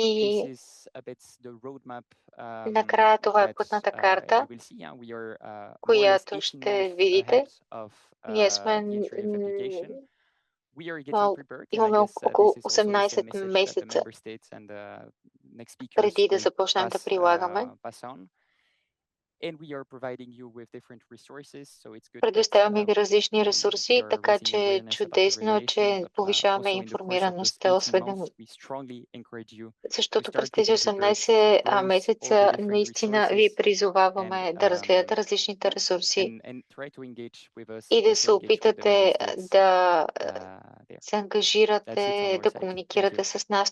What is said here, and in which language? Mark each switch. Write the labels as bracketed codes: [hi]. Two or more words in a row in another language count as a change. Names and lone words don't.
[en] this is a bit the roadmap [bg] накрая това е [en] that [bg] пътната [en] you [bg] карта, [en] will see. We are more or less [bg] която 18 ще [en] months [bg] видите. [en] ahead of [bg] Ние сме [en] the entry of application. We are getting [bg] мал- [en] prepared, and I [bg] имаме [en] guess [bg] около [en] this is also the same 18 message that the [bg] месеца [en] member states and the next speakers [bg] преди да [en] will [bg] започнем да [en] pass [bg] прилагаме. [en] pass on. [bg] Предоставяме ви различни ресурси, така че е чудесно, че повишаваме информираността, защото през тези 18 месеца наистина ви призоваваме да разгледате различните ресурси и да се опитате да се ангажирате, да комуникирате с нас.